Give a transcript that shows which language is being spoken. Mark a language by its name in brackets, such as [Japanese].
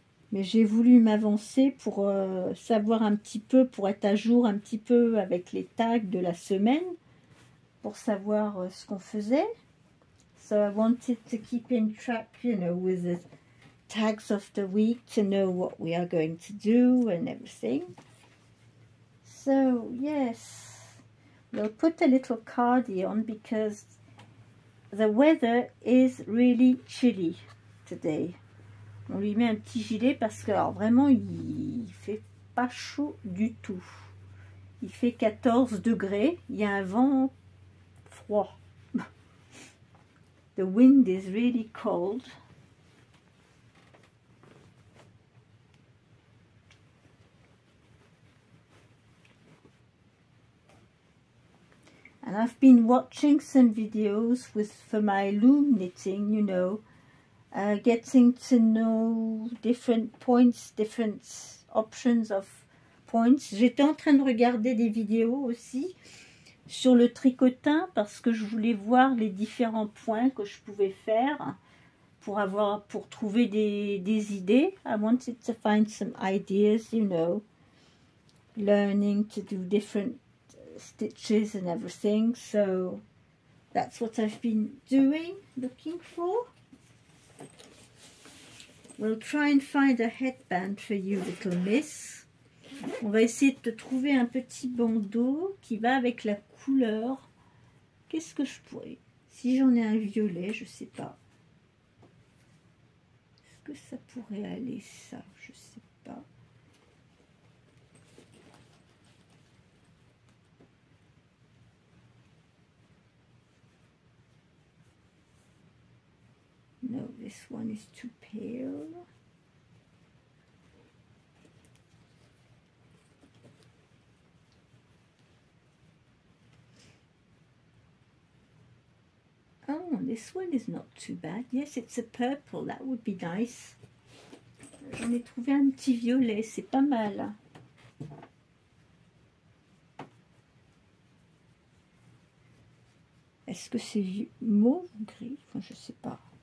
[French] Mais j'ai voulu m'avancer pour savoir un petit peu, pour être à jour un petit peu avec les tags de la semaine. pour savoir ce qu'on faisait. [English] So I wanted to keep in track, you know, with the tags of the week to know what we are going to do and everything. So yes, we'll put a little cardi on because the weather is really chilly today. [French] On lui met un petit gilet parce que alors, vraiment il fait pas chaud du tout. Il fait 14 degrés, il y a un vent froid. [English] The wind is really cold. And I've been watching some videos for my loom knitting, you know, getting to know different points, different options of points. [French] J'étais en train de regarder des vidéos aussi sur le tricotin parce que je voulais voir les différents points que je pouvais faire pour trouver des idées. [English] I wanted to find some ideas, you know, learning to do different stitches and everything. So that's what I've been doing, looking for. We'll try and find a headband for you, little miss. [French] On va essayer de te trouver un petit bandeau qui va avec la couleur. Qu'est-ce que je pourrais? Si j'en ai un violet, je sais pas. Est-ce que ça pourrait aller ça? Je sais pas. [English] No, this one is too pale. Oh, this one is not too bad. Yes, it's a purple. That would be nice. [French] J'en ai trouvé un petit violet. C'est pas mal. Est-ce que c'est mauve ou gris? Enfin, je sais pas.